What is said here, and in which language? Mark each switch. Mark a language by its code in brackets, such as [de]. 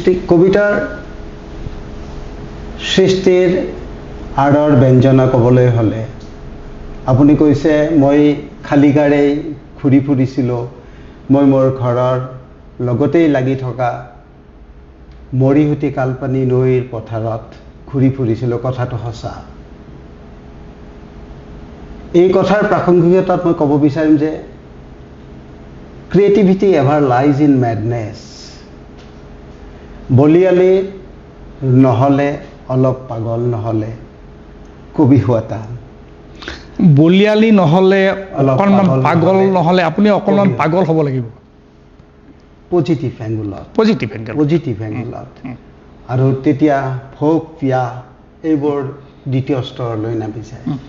[as] কবিতাৰ সৃষ্টিৰ আঁৰৰ ব্যঞ্জনা ক'বলৈ হ'লে আপুনি কৈছে মই খালী গাড়ী ঘূৰি ফুৰিছিলোঁ, মই মোৰ ঘৰৰ লগতেই লাগি থকা মৰিহুটি কালপানী নৈৰ পথাৰত ঘূৰি ফুৰিছিলোঁ। কথাটো সঁচা। এই কথাৰ প্ৰাসংগিকতাত মই ক'ব বিচাৰিম যে [en] Creativity ever lies in madness. [as] বলিয়ালি নহ'লে, অলপ পাগল নহ'লে কবি হোৱা টান। বলিয়ালি নহ'লে, অকণমান পাগল নহ'লে, আপুনি অকণমান পাগল হ'ব লাগিব। Positive এংগুলত, positive এংগুলত। আৰু তেতিয়া ভোগ পিয়া এইবোৰ দ্বিতীয় স্তৰলৈ নামি যায়।